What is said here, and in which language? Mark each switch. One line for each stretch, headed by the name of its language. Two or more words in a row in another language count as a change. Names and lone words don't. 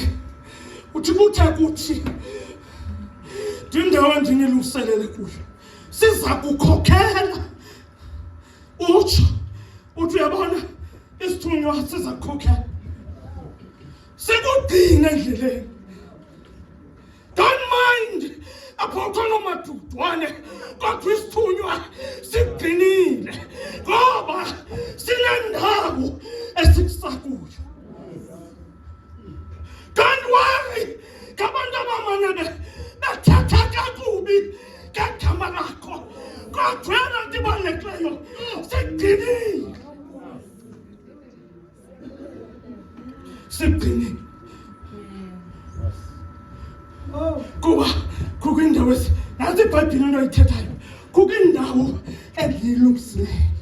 Xhosa: Uthi kuthe kuthi ndindawo endinilungiselele kuyo siza kukhokhela. Uthi uyabona isithunywa siza kukhokhela. Sikudinga endleleni.
English: Don't mind
Xhosa: apho khona madudwane kodwa isithunywa sigcinile ngoba sinendawo esikusakuyo.
English: Don't worry,
Xhosa: kabantu abamane bethatha kakubi ngegama lakho, kodwa yena ndibalulekileyo sigcinile. Kuba kukho indawo nazi iBhayibhile into ayithethayo, kukho indawo endiyilungisileyo.